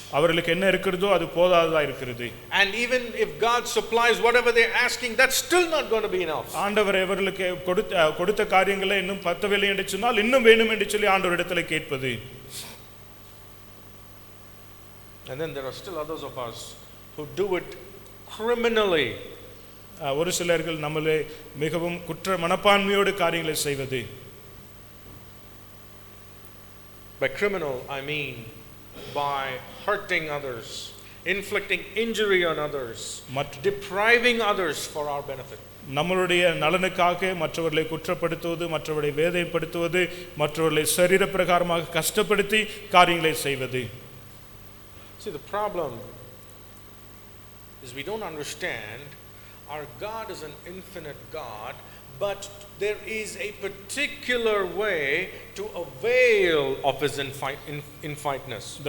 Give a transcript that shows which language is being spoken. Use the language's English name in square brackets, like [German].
[Tamil] அவர்களுக்கு என்ன இருக்கிறதோ அது போதாததா இருக்கிறது. [English] And even if God supplies whatever they're asking, that's still not going to be enough. [Tamil] ஆண்டவர் அவர்களுக்கு கொடுத்த காரியங்களை இன்னும் பத்தவில்லை என்று சொன்னால் இன்னும் வேணும் என்று சொல்லி ஆண்டவரிடத்தில் கேட்பது. [English] And then there are still others of us who do it criminally. [Tamil] ஒரு சிலர்கள் நம்மளே மிகவும் குற்ற மனப்பான்மையோடு காரியங்களை செய்வது. [English] By criminal I mean by hurting others, inflicting injury on others, depriving others for our benefit. [Tamil] நம்மளுடைய நலனுக்காக மற்றவர்களை குற்றப்படுத்துவது, மற்றவர்களை வேதனைப்படுத்துவது, மற்றவர்களை சரீர பிரகாரமாக கஷ்டப்படுத்தி காரியங்களை செய்வது. [English] See, the problem is we don't understand our God is an infinite God, but there is a particular way to avail of His infiniteness.